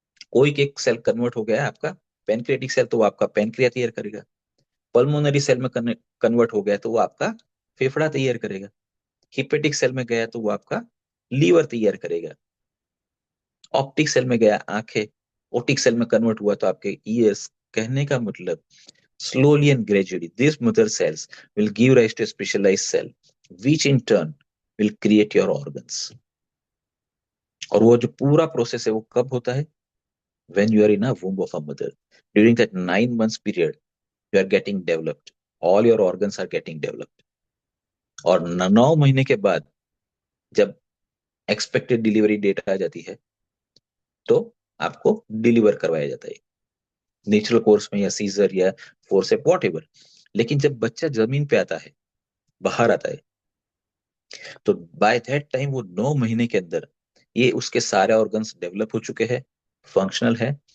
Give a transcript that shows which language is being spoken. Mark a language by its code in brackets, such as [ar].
[hi] कोई एक cell convert हो गया है आपका पेनक्रियाटिक सेल, तो वो आपका पेनक्रिया तैयार करेगा। पल्मोनरी सेल में कन्वर्ट हो गया तो वो आपका फेफड़ा तैयार करेगा। हिपेटिक सेल में गया तो वो आपका लीवर तैयार करेगा। ऑप्टिक सेल में गया आंखें, ओटिक सेल में कन्वर्ट हुआ तो आपके ईयर्स। कहने का मतलब, [en] slowly and gradually these mother cells will give rise to a specialized cell which in turn will create your organs। [hi] और वो जो पूरा प्रोसेस है वो कब होता है? [en] when you are in a womb of a mother, during that 9 months period you are getting developed, all your organs are getting developed। [hi] और 9 महीने के बाद जब एक्सपेक्टेड डिलीवरी डेट आ जाती है तो आपको डिलीवर करवाया जाता है, नेचुरल कोर्स में या सीजर या फोर्सेप वॉट एवर। लेकिन जब बच्चा जमीन पे आता है, बाहर आता है, तो [en] by that time [hi] वो 9 महीने के अंदर ये उसके सारे ऑर्गन्स डेवलप हो चुके हैं, फंक्शनल है।